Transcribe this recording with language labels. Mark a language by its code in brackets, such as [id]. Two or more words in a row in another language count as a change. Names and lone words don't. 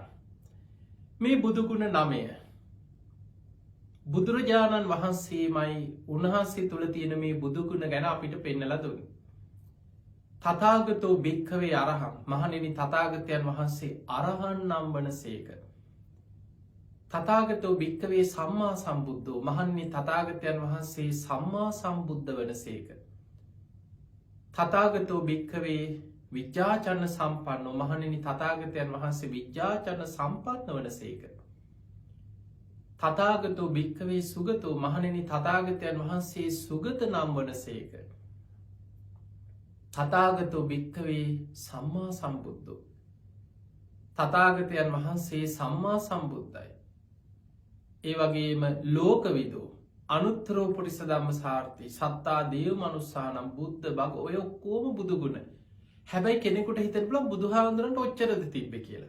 [si] මේ බුදුගුණ 9 බුදුරජාණන් වහන්සේමයි උන්වහන්සේ තුළ තියෙන මේ බුදුගුණ ගැන අපිට පෙන්නලා දුන්නේ. [pi] තථාගතෝ භික්ඛවේ අරහං, [si] මහණෙනි තථාගතයන් වහන්සේ අරහන් නම් වනසේක. [pi] තථාගතෝ භික්ඛවේ සම්මා සම්බුද්ධෝ, [si] මහණෙනි තථාගතයන් වහන්සේ සම්මා සම්බුද්ධ වනසේක. [pi] තථාගතෝ භික්ඛවේ විජ්ජාචන්න සම්පන්නෝ, [si] මහණෙනි තථාගතයන් වහන්සේ විජ්ජාචන්න සම්පන්න වනසේක. [pi] තථාගතෝ භික්ඛවේ සුගතෝ, [si] මහණෙනි තථාගතයන් වහන්සේ සුගත නම් වනසේක. [pi] තථාගතෝ භික්ඛවේ සම්මා සම්බුද්ධෝ, [si] තථාගතයන් වහන්සේ සම්මා සම්බුද්ධයි. [pi] ඒ වගේම ලෝකවිදෝ අනුත්තරෝ පුරිස ධම්මසාරති සත්තා දේව මනුස්සානම් බුද්ධ බග, [si] ඔය ඔක්කොම බුදුගුණ. හැබැයි කෙනෙකුට හිතෙන්න පුළුවන් බුදුහාමුදුරන්ට ඔච්චරද තිබ්බේ කියලා.